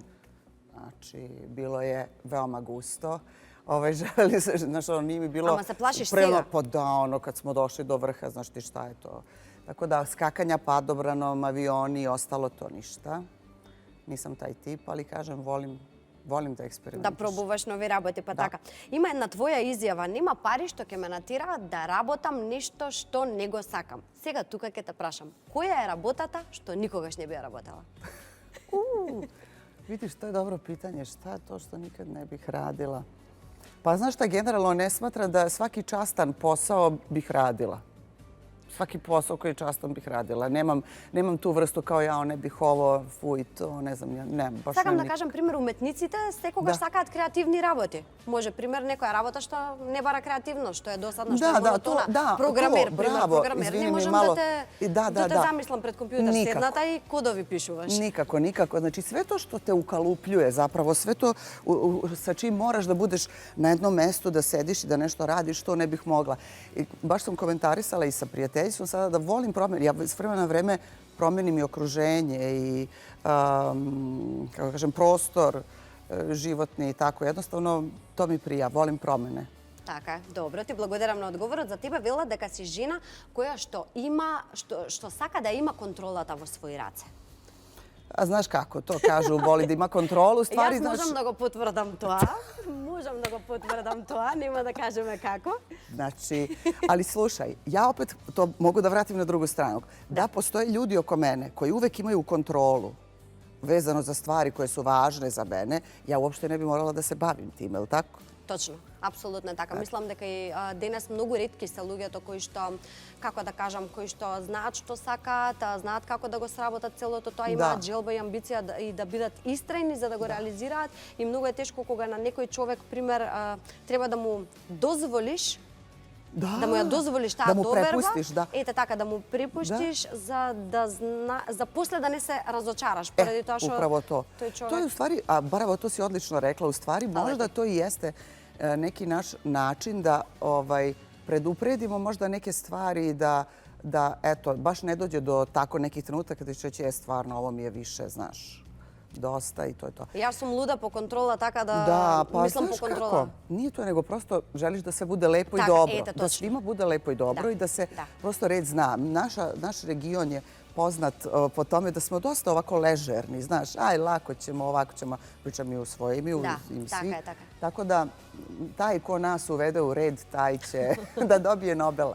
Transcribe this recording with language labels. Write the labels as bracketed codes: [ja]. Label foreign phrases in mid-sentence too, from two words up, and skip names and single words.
[sr] Znači, bilo je veoma gusto. Želeli se, znaš, nije mi bilo... Ama se plašiš snijega? Pa da, kad smo došli do vrha, znaš ti šta je to. Tako da, skakanja padobranom, avioni i ostalo, to ništa. Nisam taj tip, ali kažem, volim da eksperimentiš. [mk] Да пробуваш нови работи, па така. Има една твоја изјава, нема пари што ќе ме натираат да работам нешто што не го сакам. Сега тука ќе те прашам, која е работата што никогаш не би ја работела? [sr] Vidiš, to je dobro pitanje. Šta je to što nikad ne bih radila? Pa znaš šta, generalno ne smatra da svaki častan posao bih radila. Svaki posao koji je častan bih radila. Nemam tu vrstu kao ja, ne bih ovo, fuj, to, ne znam, ne, baš [mk] Сакам [sr] ne. [mk] да кажам, пример, уметниците секогаш сакаат креативни работи. Може, пример, некоја работа што не бара креативно, што е досадна, што е монотона. Програмер, пример, програмер. Не можам да те замислам пред компјутер седната и кодови пишуваш. [sr] Nikako. Znači, sve to što te ukalupljuje, zapravo sve to sa čim moraš da budeš na jednom mestu, da sediš i da nešto radiš, to ne bih mogla. I baš sam komentarisala i sa prijateljstvom sada da volim promjene. Ja s vremena na vreme promenim i okruženje i, kako kažem, prostor životni i tako. Jednostavno, to mi prija. Volim promene. [mk] Така е. Добро, ти благодарам на одговорот. За тебе вела дека си жена која што има, што сака да има контролата во своји раце. [sr] A znaš kako to kažu, voli da ima kontrolu. [mk] Јас можам да го потврдам тоа. Можам да го потврдам тоа, нема да кажеме како. [sr] Znači, ali slušaj, ja opet to mogu da vratim na drugu stranu. Da postoje ljudi oko mene koji uvek imaju kontrolu vezano za stvari koje su važne za mene, ja uopšte ne bi morala da se bavim time, ili tako? [mk] Точно, апсолутно е така. Мислам дека и денес многу ретки се луѓето кои што, како да кажам, кои што знаат што сакаат, знаат како да го сработат целото тоа, имаат желба и амбиција и да бидат истрајни за да го реализираат. И многу е тешко кога на некој човек, пример, треба да му дозволиш да му ја дозволиш таа доверба, ете така, да му препуштиш за после да не се разочараш. Поради тоа што [sr] upravo to. [mk] тој човек... [sr] To je u stvari, a Baravo, to si odlično rekla, u stvari možda to i jeste neki naš način da predupredimo možda neke stvari da, eto, baš ne dođe do tako nekih trenutaka kada će reći, stvarno, ovo mi je više, znaš, dosta i to je to. [mk] Јас сум луда по контрола, така да мислам по контрола. [sr] Kako? Nije to, nego prosto želiš da sve bude lepo i dobro. Da svima bude lepo i dobro i da se prosto red zna. Naš region je poznat po tome da smo dosta ovako ležerni, znaš, aj, lako ćemo, ovako ćemo, pričam i u svojim i u svi. Tako da taj ko nas uvede u red, taj će da dobije Nobela.